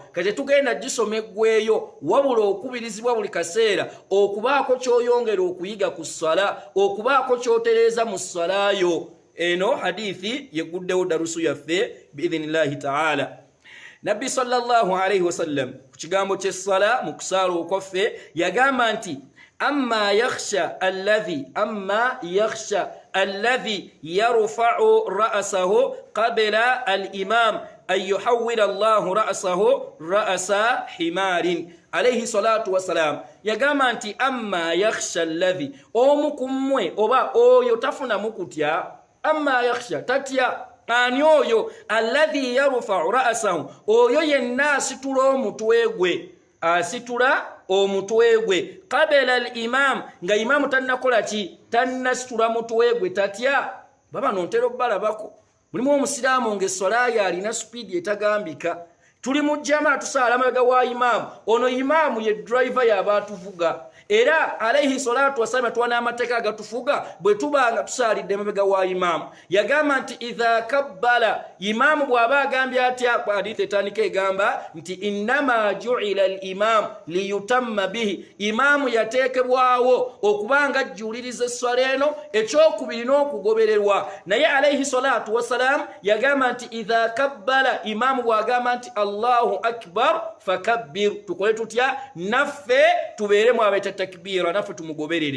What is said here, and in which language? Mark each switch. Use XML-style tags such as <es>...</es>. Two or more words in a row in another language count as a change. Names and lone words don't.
<lg>Kati tugenda gisoma eggweeyo, wabula okubirizibwa buli kaseera okubaako ky'oyongera okuyiga ku ssala, okubaako ky'otereeza mu ssalayo. Eno hadithi yeguddewo darusu yaffe</lg> <ar>بإذن الله تعالى.</ar> <lg>Nabbi</lg> <ar>صلى الله عليه وسلم</ar> <lg>ku kigambo ky'essala mu kusaala okwaffe yagamba nti</lg> <ar>أما يخشى الذي يرفع رأسه قبل الإمام أن يحول الله رأسه رأس حمار. عليه الصلاة والسلام</ar> <lg>yagamba nti</lg> <ar>أما يخشى الذي,</ar> <lg>omu kummwe oba oyo tafunamu kutya.</lg> <ar>أما يخشى, tatya.</ar> <lg>Ani oyo</lg> <ar>الذي يرفع رأسه,</ar> <lg>oyo yenna asitula omutwe gwe, asitula omutwe gwe</lg> <ar>قبل الإمام,</ar> <lg>nga imamu tannakola ki, tannasitula mutwe gwe, tatya. Baba nontera obbalabako mulimu omusiraamu ng'esswala ye alina supiidi etagambika. Tuli mu jamaa tusaala amabega wa imamu, ono imamu ye driver y'aba atuvuga. Era</lg> <ar>عليه الصلاة والسلام</ar> <lg>tuwana amateeka agatufuga bwe tubanga tusaalidde emabega wa imamu. Yagamba nti</lg> <ar>إذا كبر,</ar> <lg>imamu bw'aba agambye atya, hadithi etandika egamba nti</lg> <ar>إنما جعل الإمام ليؤتم به,</ar> <lg>imamu yateekebwawo okubanga ajjuliriza esswala eno, ekyokubiri n'okugobererwa. Naye</lg> <ar>عليه الصلاة والسلام</ar> <lg>yagamba nti</lg> <ar>إذا كبر,</ar> <lg>imamu bw'agamba nti</lg> <ar>الله أكبر فكبر,</ar> <lg>tukole tutya, naffe tubeeremu abeeta takbira, naffe tumugoberere.</lg>